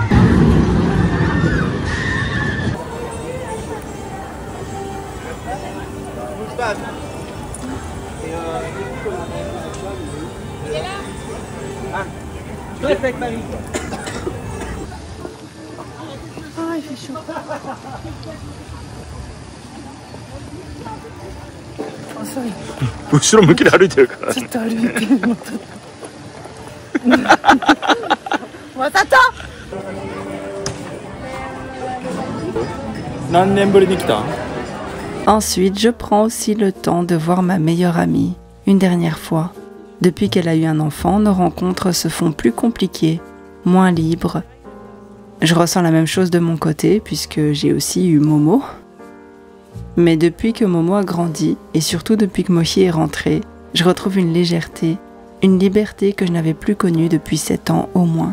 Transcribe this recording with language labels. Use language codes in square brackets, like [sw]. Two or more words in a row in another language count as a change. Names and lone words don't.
[fr] Je l'ai fait avec Marie. Ah, il fait chaud. [en] Oh, sorry. [ja] 後ろ向きで歩いてるから。ちょっと歩いてるの。またと。何年ぶりに来た? [fr] Ensuite, je prends aussi le temps de voir ma meilleure amie, une dernière fois. Depuis qu'elle a eu un enfant, nos rencontres se font plus compliquées, moins libres. Je ressens la même chose de mon côté, puisque j'ai aussi eu Momo. Mais depuis que Momo a grandi, et surtout depuis que Mochi est rentré, je retrouve une légèreté, une liberté que je n'avais plus connue depuis 7 ans au moins.